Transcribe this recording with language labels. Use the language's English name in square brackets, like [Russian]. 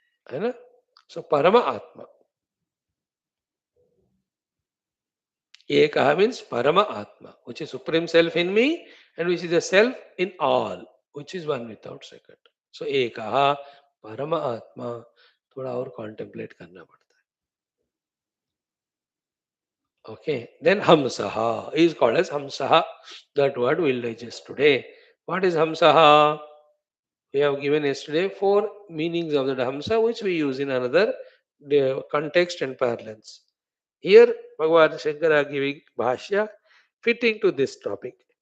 [Hindi] है ना? [English] So Parama Atma. Ekaha means Parama Atma, which is supreme self in me and which is the self in all, which is one without second. So Ekaha Parama Atma. [Hindi] थोड़ा और contemplate करना पड़ता है. [English] Okay. Then Hamsaha is called as Hamsaha. That word we'll digest today. What is Hamsaha? We have given yesterday four meanings of the Hamsa, which we use in another context and parlance. Here, Bhagavan Shankara giving Bhashya fitting to this topic.